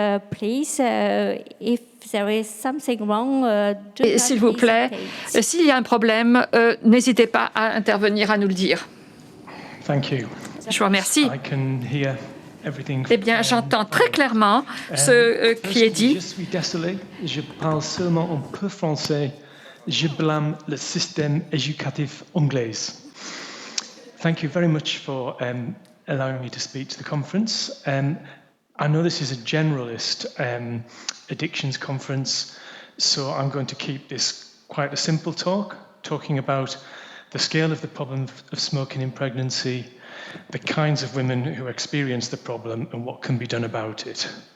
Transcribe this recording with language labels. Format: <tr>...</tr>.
<en>Please, if there is something wrong,</en> <fr>s'il vous plaît, s'il y a un problème, n'hésitez pas à intervenir, à nous le dire.</fr> <en>Thank you.</en> <fr>Je vous remercie.</fr> <en>I can hear everything.</en> <fr>Eh bien, j'entends très clairement ce qui est dit. Je suis désolé, je parle seulement un peu français. Je blâme le système éducatif anglais.</fr> <en>Thank you very much for allowing me to speak to the conference. I know this is a generalist addictions conference, so I'm going to keep this quite a simple talk, talking about the scale of the problem of smoking in pregnancy, the kinds of women who experience the problem, and what can be done about it.</en>